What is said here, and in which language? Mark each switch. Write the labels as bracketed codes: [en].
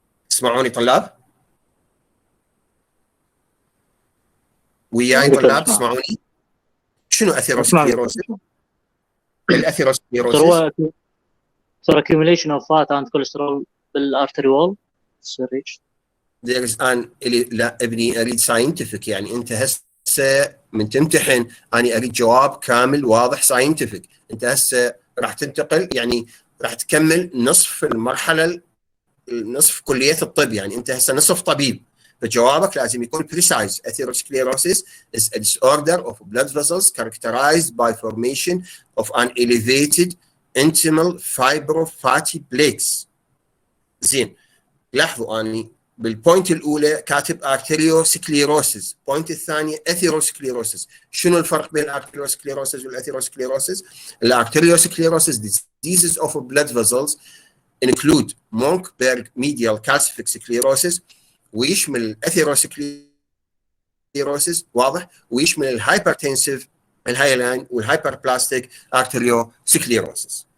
[ar] تسمعوني طلاب؟ وياي طلاب تسمعوني؟ شنو اثيروسكليروسيس؟ الاثيروسكليروسيس هو [en] accumulation of fat and cholesterol [ar] بالارتري وول. [en] there is an [ar] لا ابني اريد ساينتفك، يعني انت هسه من تمتحن انا اريد جواب كامل واضح ساينتفك. انت هسه راح تنتقل، يعني راح تكمل نصف المرحله، نصف كليه الطب، يعني انت هسه نصف طبيب، فجوابك لازم يكون precise. [en] Atherosclerosis is a disorder of blood vessels characterized by formation of an elevated intimal fibrofatty plaques. [ar] زين، لاحظوا اني بالبوينت الاولى كاتب arteriosclerosis، البوينت الثانيه اثيروسكليروسيس. شنو الفرق بين الارتيروسكليروسيس والاثيروسكليروسيس؟ الارتيروسكليروسيس [en] diseases of blood vessels include Monkberg medial calcific sclerosis، [ar] ويشمل الاثيروسكليروسيس، واضح، ويشمل الهايبرتنسيف الهايلاين والهايبربلاستيك ارتيريوسكليروسيس.